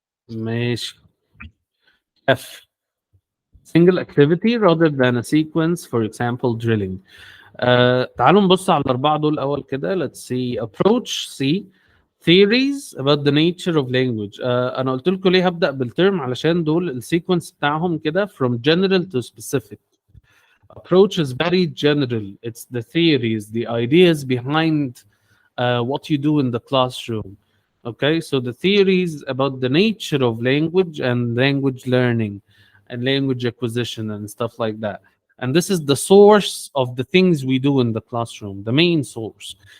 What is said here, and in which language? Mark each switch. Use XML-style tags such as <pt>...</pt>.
<ar>ماشي. F.</ar> <en>Single activity rather than a sequence, for example, drilling.</en> <ar>تعالوا نبص على الأربعة دول أول كده.</ar> <en>Let's see. Approach. C. Theories about the nature of language.</en> <ar>أنا قلت لكم ليه هبدأ بالترم، علشان دول السيكونس بتاعهم كده</ar> <en>from general to specific. Approach is very general. It's the theories, the ideas behind what you do in the classroom. Okay, so the theories about the nature of language and language learning and language acquisition and stuff like that. And this is the source of the things we do in the classroom, the main source.</en>